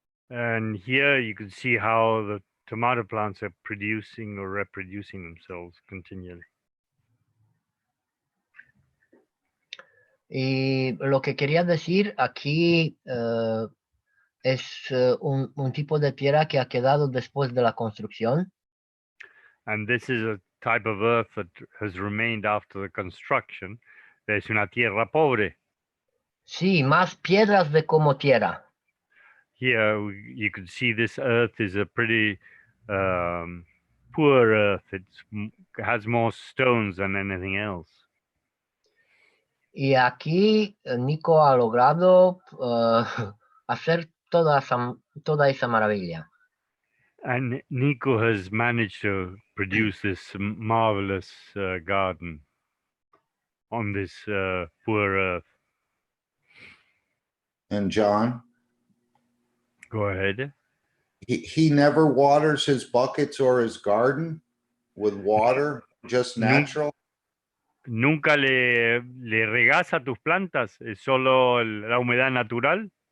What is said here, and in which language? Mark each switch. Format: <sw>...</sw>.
<en>And here you can see how the tomato plants are producing or reproducing themselves continually.</en> <es>Y lo que quería decir aquí es un tipo de tierra que ha quedado después de la construcción.</es> <en>And this is a type of earth that has remained after the construction.</en> <es>Es una tierra pobre. Sí, más piedras de como tierra.</es> <en>Here you can see this earth is a pretty poor earth. It has more stones than anything else.</en> <es>Y aquí Nico ha logrado hacer toda esa maravilla.</es> <en>And Nico has managed to produce this marvelous garden on this poor earth. And John, Go ahead. he never waters his buckets or his garden with water, just natural.</en> <es>¿Nunca le regas a tus plantas? ¿Es solo la humedad natural?</es>